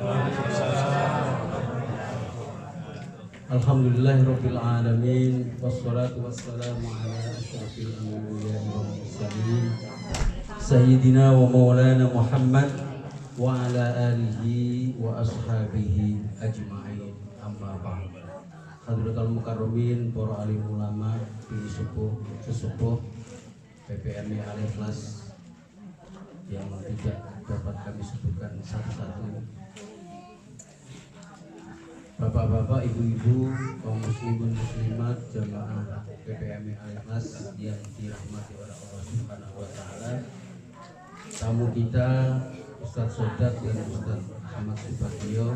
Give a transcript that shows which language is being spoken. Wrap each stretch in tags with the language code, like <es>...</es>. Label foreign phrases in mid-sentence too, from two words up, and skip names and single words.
<ar>الحمد لله رب العالمين والصلاة والسلام على أشرف الأنبياء والمرسلين سيدنا ومولانا محمد وعلى آله وأصحابه أجمعين. أما بعد. حضرة المكرمين,</ar> <id>para alim ulama, sesepuh PPMI Al-Ikhlas yang tidak dapat kami sebutkan satu-satu, bapak-bapak, ibu-ibu, kaum muslimin muslimat, jamaah PPMI Al-Ikhlas yang dirahmati oleh</id> <ar>الله سبحانه وتعالى.</ar> <id>Tamu kita Ustadz Sodat dan Ustadz Ahmad Subagio.</id>